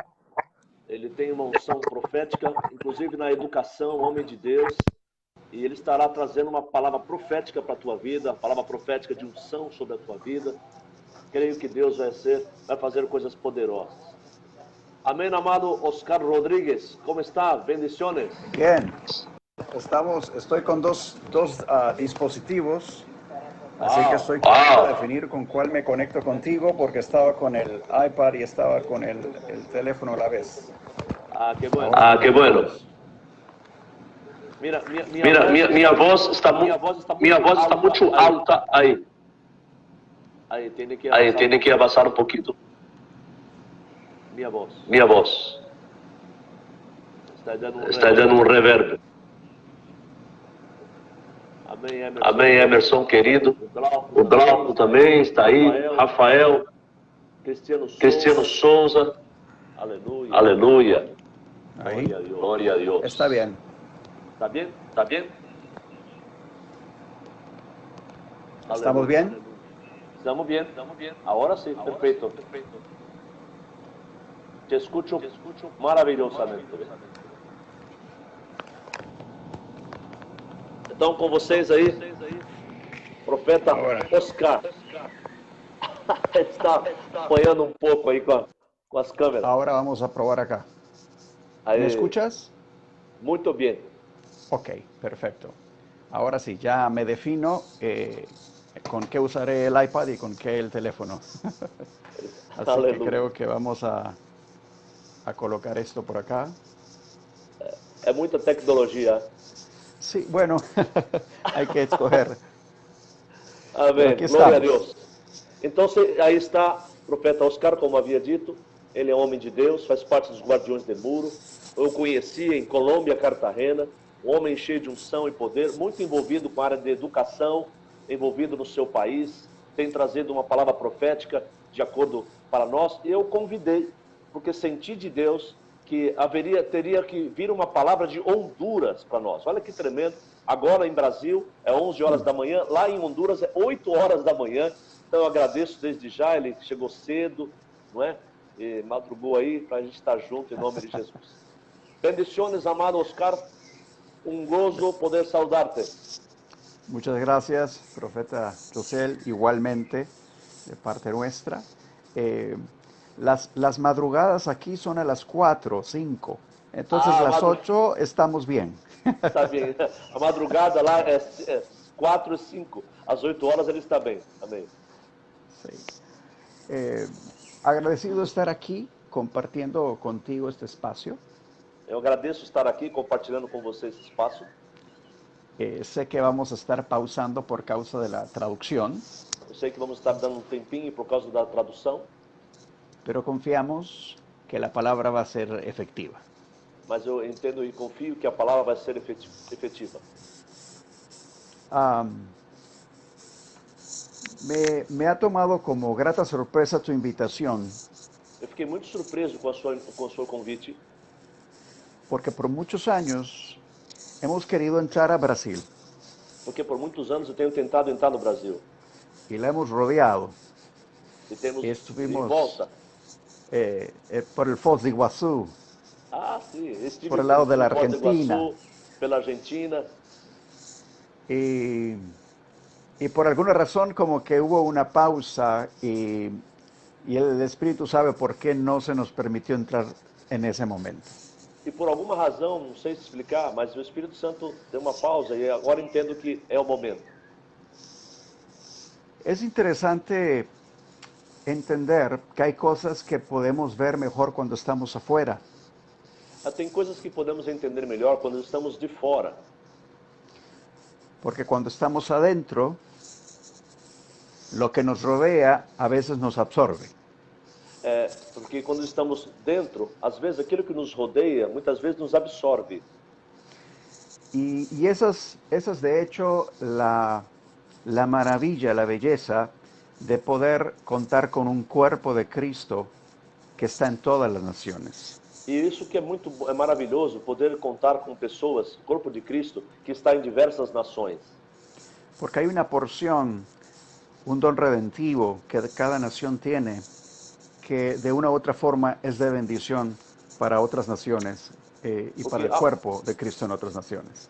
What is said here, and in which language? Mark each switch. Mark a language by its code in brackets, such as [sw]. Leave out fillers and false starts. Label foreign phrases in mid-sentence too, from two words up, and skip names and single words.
[pt] Ele tem uma unção profética, inclusive na educação, homem de Deus, e ele estará trazendo uma palavra profética para a tua vida, a palavra profética de unção sobre a tua vida. Creio que Deus vai fazer coisas poderosas. Amém, amado [es] Oscar Rodríguez. ¿Cómo está? Bendiciones. Bien. Estoy con dos dispositivos, así que estoy tratando de definir con cuál me conecto contigo, porque estaba con el iPad y estaba con el teléfono a la vez. Qué bueno. Qué bueno. Mira, [pt] minha voz está muito alta aí. Aí, tem que abaixar um pouquinho. Minha voz. Está dando um reverb. Amém, Emerson, querido. O Glauco também está aí. Rafael. Cristiano Souza. Aleluia. Aleluia. [es] Ahí. [pt] Glória a Deus. [es] Está bien. ¿Está bien? ¿Está bien? ¿Estamos bien? Estamos bien. Ahora sí, perfecto. Te escucho maravilhosamente. [pt] Então, com vocês aí, profeta Oscar. Está apanhando um pouco aí com as câmeras. [es] Ahora vamos a probar acá. Ahí. ¿Me escuchas? [pt] Muito bem. [es] Ok, perfecto. Ahora sí, ya me defino con qué usaré el iPad y con qué el teléfono. Así Aleluya. que creo que vamos a colocar esto por acá. [pt] É muita tecnologia. [es] Sí, bueno, hay que escoger. [pt] Amém. Glória a Deus. Então, aí está Profeta Oscar, como havia dito, ele é homem de Deus, faz parte dos Guardiões de Muro. Eu conheci em Colômbia, Cartagena, um homem cheio de unção e poder, muito envolvido com a área de educação, envolvido no seu país, tem trazido uma palavra profética de acordo para nós. Eu convidei, porque senti de Deus que teria que vir uma palavra de Honduras para nós. Olha que tremendo. Agora em Brasil é 11 horas da manhã, lá em Honduras é 8 horas da manhã. Então eu agradeço desde já, ele chegou cedo, não é? E madrugou aí para a gente estar junto em nome de Jesus. [es] Bendiciones, amado Oscar. Un gozo poder saludarte. Muchas gracias, profeta José, igualmente de parte nuestra. Las madrugadas aquí son a las 4, 5. Entonces las 8 estamos bien. [pt] Está bem. A madrugada lá é 4 e 5. Às 8 horas ele está bem. Amém. [es] Sí. Agradecido de estar aquí compartiendo contigo este espacio. [pt] Eu agradeço estar aqui compartilhando com você esse espaço. [es] Sé que vamos a estar pausando por causa de la traducción. [pt] Eu sei que vamos estar dando um tempinho por causa da tradução. [es] Pero confiamos que la palabra va a ser efectiva. [pt] Mas eu entendo e confio que a palavra vai ser efetiva. [es] Me ha tomado como grata sorpresa tu invitación. [pt] Eu fiquei muito surpreso com o seu convite. [es] Porque por muchos años hemos querido entrar a Brasil. [pt] Porque por muitos anos eu tenho tentado entrar no Brasil. [es] Y la hemos rodeado. [pt] E temos [es] Estuvimos [pt] em volta. [es] Por el Foz de Iguazú. [pt] Ah, sim. Estive [es] por el lado de la [pt] Foz do [es] Argentina. [pt] Iguaçu, pela Argentina. [es] Y por alguna razón como que hubo una pausa y el Espíritu sabe por qué no se nos permitió entrar en ese momento. [pt] E por alguma razão, não sei explicar, mas o Espírito Santo deu uma pausa e agora entendo que é o momento. [es] Es interesante entender que hay cosas que podemos ver mejor cuando estamos afuera. [pt] Tem coisas que podemos entender melhor quando estamos de fora. [es] Porque cuando estamos adentro, lo que nos rodea a veces nos absorbe. [pt] Porque quando estamos dentro, às vezes aquilo que nos rodeia, muitas vezes nos absorve. [es] Y esa es de hecho la maravilla, la belleza de poder contar con un cuerpo de Cristo que está en todas las naciones. [pt] E isso que é maravilhoso, poder contar com pessoas, o corpo de Cristo, que está em diversas nações. [es] Porque hay una porción, un don redentivo que cada nación tiene, que de una u otra forma es de bendición para otras naciones y para el cuerpo de Cristo en otras naciones.